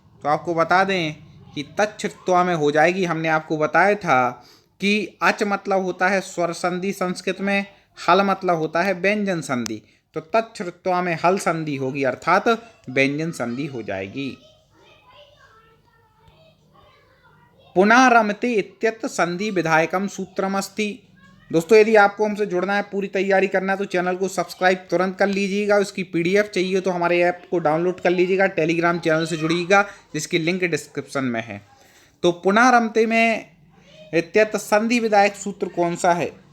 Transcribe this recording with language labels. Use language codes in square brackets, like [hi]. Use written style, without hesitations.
[hi] तो आपको बता दें कि तच्छ्रुत्वा में हो जाएगी। हमने आपको बताया था कि अच मतलब होता है स्वर संधि संस्कृत में, हल मतलब होता है व्यंजन संधि। तो तच्छ्रुत्वा में हल संधि होगी, अर्थात व्यंजन संधि हो जाएगी। [sa] पुनः इत्यत्र संधि विधायकम सूत्रमस्ति। [hi] दोस्तों यदि आपको हमसे जुड़ना है, पूरी तैयारी करना है, तो चैनल को सब्सक्राइब तुरंत कर लीजिएगा। उसकी पीडीएफ चाहिए तो हमारे ऐप को डाउनलोड कर लीजिएगा, टेलीग्राम चैनल से जुड़िएगा जिसकी लिंक डिस्क्रिप्शन में है। तो पुनः में इत्यत्र संधि विधायक सूत्र कौन सा है?